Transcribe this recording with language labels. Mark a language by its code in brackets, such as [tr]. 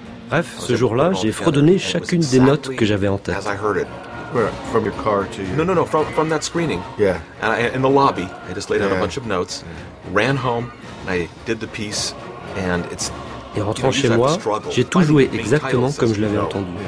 [fr] Bref, ce jour-là, j'ai fredonné chacune des notes que j'avais en tête. [en] Where? From your car to you? No, from that screening. Yeah. And in the lobby, I just laid out a bunch of notes, ran home, and I did the piece, and it's... [fr] Et rentrant chez moi, j'ai tout joué exactement comme je l'avais entendu.